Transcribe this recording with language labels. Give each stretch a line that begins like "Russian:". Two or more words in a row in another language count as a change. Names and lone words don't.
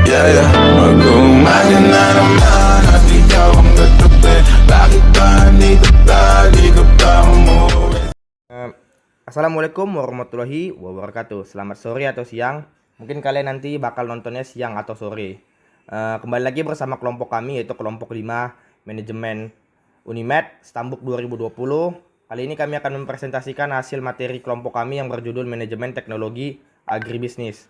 Filipino: kaya mag-umaga na naman at ikaw ang katabi. Bakit ba nandito ka, di ka pa umuwi?
Arabic: السلام عليكم ورحمة الله وبركاته.
Indonesian: Selamat sore atau siang. Mungkin kalian nanti bakal nontonnya siang atau sore. Kembali lagi bersama kelompok kami, yaitu kelompok 5 Manajemen Unimed Stambuk 2020. Kali ini kami akan mempresentasikan hasil materi kelompok kami yang berjudul Manajemen Teknologi Agribisnis.